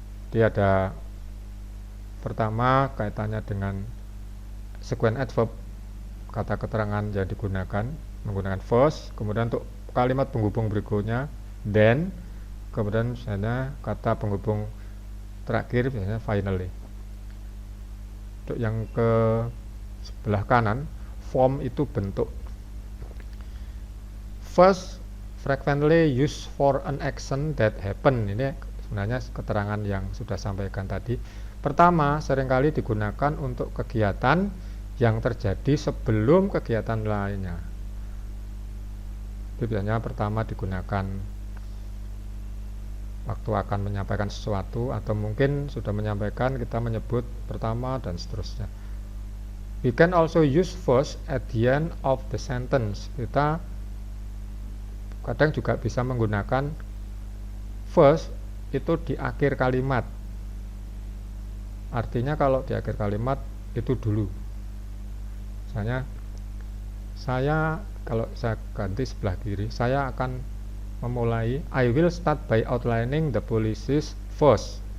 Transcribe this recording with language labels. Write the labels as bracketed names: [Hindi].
[Indonesian] Dia ada pertama kaitannya dengan sequence adverb, kata keterangan yang digunakan menggunakan first, kemudian untuk kalimat penghubung berikutnya then, kemudian misalnya kata penghubung terakhir biasanya finally. Untuk yang ke sebelah kanan, form itu bentuk. [English] First, frequently used for an action that happen. [Indonesian] Ini sebenarnya keterangan yang sudah sampaikan tadi. Pertama, seringkali digunakan untuk kegiatan yang terjadi sebelum kegiatan lainnya. Itu biasanya pertama digunakan waktu akan menyampaikan sesuatu, atau mungkin sudah menyampaikan kita menyebut pertama dan seterusnya. [English] We can also use first at the end of the sentence. [Indonesian] Kita kadang juga bisa menggunakan first itu di akhir kalimat. Artinya kalau di akhir kalimat itu dulu. Misalnya kalau saya ganti sebelah kiri, saya akan memulai, [English] I will start by outlining the policies first.